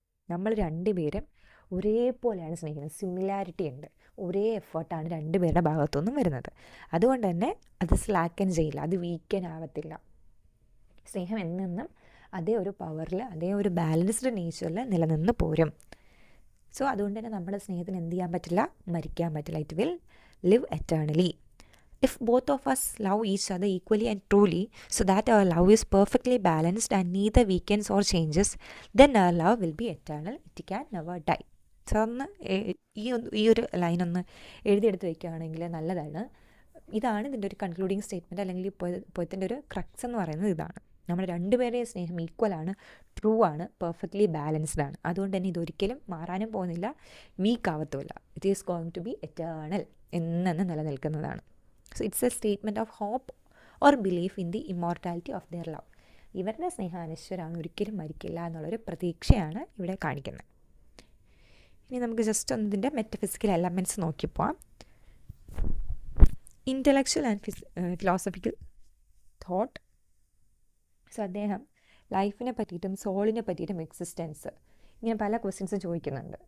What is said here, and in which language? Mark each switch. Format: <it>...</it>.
<ml>നമ്മൾ രണ്ടുപേരും ഒരേപോലെയാണ് സ്നേഹിക്കുന്നത്, സിമിലാരിറ്റി ഉണ്ട്, ഒരേ എഫേർട്ടാണ് രണ്ടുപേരുടെ ഭാഗത്തുനിന്നും വരുന്നത്. അതുകൊണ്ട് തന്നെ അത് സ്ലാക്കൻ ചെയ്യില്ല, അത് വീക്കൻ ആവത്തില്ല. സ്നേഹം എന്നെന്നും അതേ ഒരു പവറിൽ, അതേ ഒരു ബാലൻസ്ഡ് നേച്ചറിൽ നിലനിന്ന് പോരും. സോ അതുകൊണ്ട് തന്നെ നമ്മുടെ സ്നേഹത്തിന് എന്ത് ചെയ്യാൻ പറ്റില്ല, മരിക്കാൻ പറ്റില്ല.</ml> <en>It will live eternally. If both of us love each other equally and truly, so that our love is perfectly balanced and neither weakens or changes, then our love will be eternal. It can never die.</en> <ml>So ഒന്ന് ഈ ഒരു ലൈനൊന്ന് എഴുതിയെടുത്ത് വയ്ക്കുകയാണെങ്കിൽ നല്ലതാണ്. ഇതാണ് ഇതിൻ്റെ ഒരു concluding statement, അല്ലെങ്കിൽ പോയത്തിൻ്റെ ഒരു ക്രക്സ് എന്ന് പറയുന്നത് ഇതാണ്. നമ്മുടെ രണ്ടുപേരുടെയും സ്നേഹം ഈക്വലാണ്, ട്രൂ ആണ്, പെർഫെക്റ്റ്ലി ബാലൻസ്ഡ് ആണ്. അതുകൊണ്ട് തന്നെ ഇതൊരിക്കലും മാറാനും പോകുന്നില്ല, week ആവത്തുമില്ല.</ml> <en>it is going to be eternal,</en> <ml>എന്നെന്ന് നിലനിൽക്കുന്നതാണ്.</ml> <en>So it's a statement of hope or belief in the immortality of their love.</en> <ml>ഇവരുടെ സ്നേഹം അനശ്വരമാണ്, ഒരിക്കലും മരിക്കില്ല എന്നുള്ളൊരു പ്രതീക്ഷയാണ് ഇവിടെ കാണിക്കുന്നത്. ഇനി നമുക്ക് ജസ്റ്റ് ഒന്നിൻ്റെ metaphysical elements നോക്കിപ്പോവാം.</ml> <en>Intellectual and philosophical thought.</en> <ml>So അദ്ദേഹം ലൈഫിനെ പറ്റിയിട്ടും സോളിനെ പറ്റിയിട്ടും എക്സിസ്റ്റൻസ് ഇങ്ങനെ പല ക്വസ്റ്റ്യൻസും ചോദിക്കുന്നുണ്ട്.</ml>